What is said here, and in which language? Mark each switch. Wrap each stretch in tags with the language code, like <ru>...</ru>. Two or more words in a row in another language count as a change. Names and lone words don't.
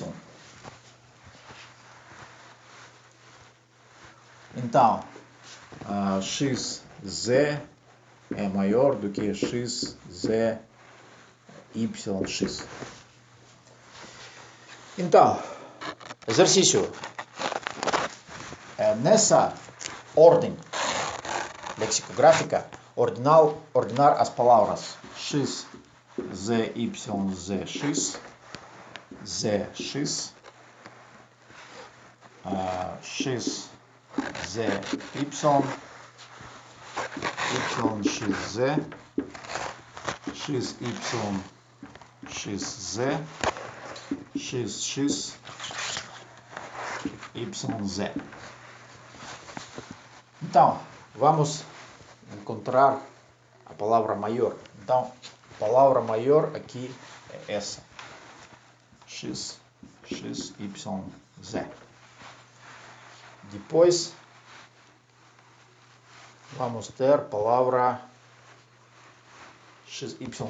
<pt>Então, xz é maior do que xz yx. Então, exercício. Nessa ordem lexicográfica, ordenar as palavras x, z, y, z, x, z, x, x, z, y, y, x, z, x, y, x, z, x, x, y, z. Então, vamos encontrar a palavra maior. Então, a palavra maior aqui é essa. X, x, y, z. Depois, vamos ter a palavra xy.</pt>